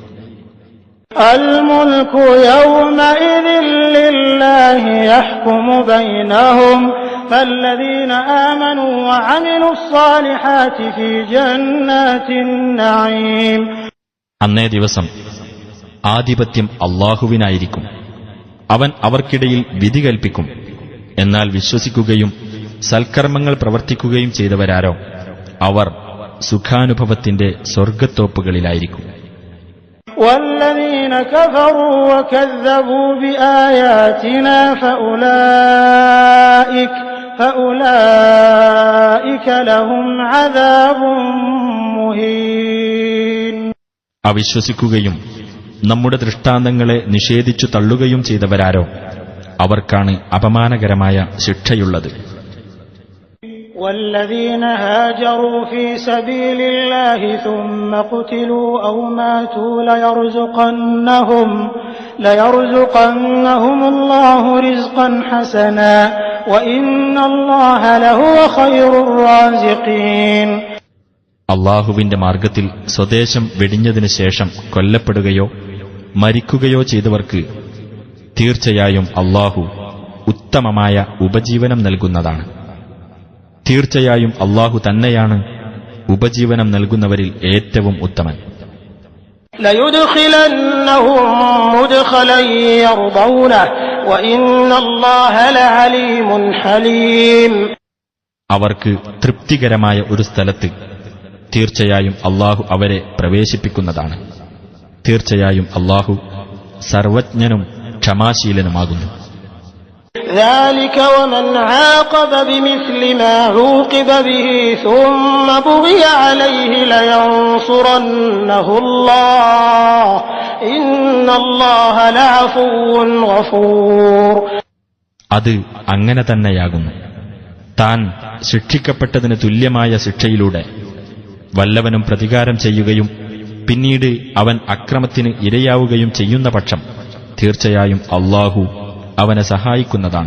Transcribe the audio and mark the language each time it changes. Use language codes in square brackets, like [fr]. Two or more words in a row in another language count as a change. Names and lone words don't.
[ar] الملك يومئذ لله يحكم بينهم فالذين آمنوا وعملوا الصالحات في جنات النعيم. [ml] അന്നേ ദിവസം ആധിപത്യം അല്ലാഹുവിനായിരിക്കും. അവൻ അവർക്കിടയിൽ വിധി കൽപ്പിക്കും. എന്നാൽ വിശ്വസിക്കുകയും സൽക്കർമ്മങ്ങൾ പ്രവർത്തിക്കുകയും ചെയ്തവരാരോ അവർ സുഖാനുഭവത്തിന്റെ സ്വർഗ്ഗത്തോപ്പുകളിലായിരിക്കും. [ar] والذين كفروا وكذبوا بآياتنا فأولئك لهم عذاب مهين. [ml] അവിശ്വസിക്കുകയും നമ്മുടെ ദൃഷ്ടാന്തങ്ങളെ നിഷേധിച്ചു തള്ളുകയും ചെയ്തവരാരോ അവർക്കാണ് അപമാനകരമായ ശിക്ഷയുള്ളത്. [ar] والذين هاجروا في سبيل الله ثم قتلوا أو ماتوا ليرزقنهم الله رزقا حسنا وإن الله لهو خير الرازقين. [ml] അള്ളാഹുവിന്റെ മാർഗത്തിൽ സ്വദേശം വെടിഞ്ഞതിനു ശേഷം കൊല്ലപ്പെടുകയോ മരിക്കുകയോ ചെയ്തവർക്ക് തീർച്ചയായും അള്ളാഹു ഉത്തമമായ ഉപജീവനം നൽകുന്നതാണ്. തീർച്ചയായും അള്ളാഹു തന്നെയാണ് ഉപജീവനം നൽകുന്നവരിൽ ഏറ്റവും ഉത്തമൻ. [ar] لَيُدْخِلَنَّهُم مُّدْخَلًا يَرْضَوْنَهُ وَإِنَّ اللَّهَ لَعَلِيمٌ حَلِيمٌ. [ml] അവർക്ക് തൃപ്തികരമായ ഒരു സ്ഥലത്ത് തീർച്ചയായും അള്ളാഹു അവരെ പ്രവേശിപ്പിക്കുന്നതാണ്. തീർച്ചയായും അള്ളാഹു സർവജ്ഞനും ക്ഷമാശീലനുമാകുന്നു. [ar] ذَلِكَ وَمَنْ عَاقَبَ بِمِثْلِ مَا عُوقِبَ بِهِ ثُمَّ بُغِيَ عَلَيْهِ لَيَنصُرَنَّهُ اللَّهُ إِنَّ اللَّهَ لَعَفُوٌّ غَفُورٌ. [ml] അത് അങ്ങനെ തന്നെയാകുന്നു. താൻ ശിക്ഷിക്കപ്പെട്ടതിന് തുല്യമായ ശിക്ഷയിലൂടെ വല്ലവനും പ്രതികാരം ചെയ്യുകയും പിന്നീട് അവൻ അക്രമത്തിന് ഇരയാവുകയും ചെയ്യുന്ന പക്ഷം തീർച്ചയായും അള്ളാഹു അവനെ സഹായിക്കുന്നതാണ്.